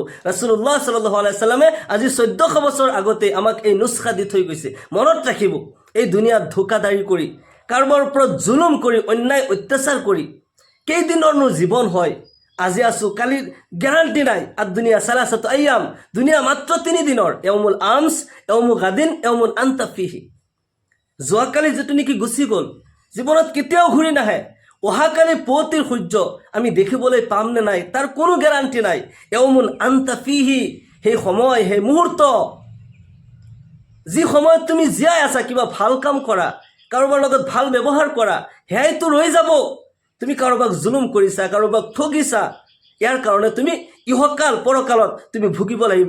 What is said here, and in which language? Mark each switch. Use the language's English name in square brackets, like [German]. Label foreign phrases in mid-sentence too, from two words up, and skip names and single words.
[Arabic] رسول الله صلى الله عليه وسلم [Assamese] আজি 1400 বছৰ আগতে আমাক এই নুস্খা দি থৈ গৈছে। মনত ৰাখিব, এই দুনিয়াত ধোকাদাৰী কৰি, কাৰোবাৰ ওপৰত জুলুম কৰি, অন্যায় অত্যাচাৰ কৰি কেইদিনৰনো জীৱন হয়। আজি আছো, কালিৰ গ্যাৰাণ্টি নাই। [Arabic] الدنيا ثلاثة أيام, [Assamese] দুনিয়া মাত্ৰ 3 দিনৰ। [Arabic] يوم الأمس يوم غد يوم أنت فيه. [Assamese] যোৱাকালি যিটো নেকি গুচি গ'ল, জীৱনত কেতিয়াও ঘূৰি নাহে। অহাকালি পুৱতিৰ সূৰ্য আমি দেখিবলৈ পাম নে নাই তাৰ কোনো গ্যাৰাণ্টি নাই। [Arabic] يوم أنت فيه, [Assamese] সেই সময়, সেই মুহূৰ্ত, যি সময়ত তুমি জীয়াই আছা, কিবা ভাল কাম কৰা, কাৰোবাৰ লগত ভাল ব্যৱহাৰ কৰা, সেয়াইতো ৰৈ যাব। তুমি কাৰোবাক জুলুম কৰিছা, কাৰোবাক ঠগিছা, ইয়াৰ কাৰণে তুমি ইহকাল পৰকালত তুমি ভুগিব লাগিব।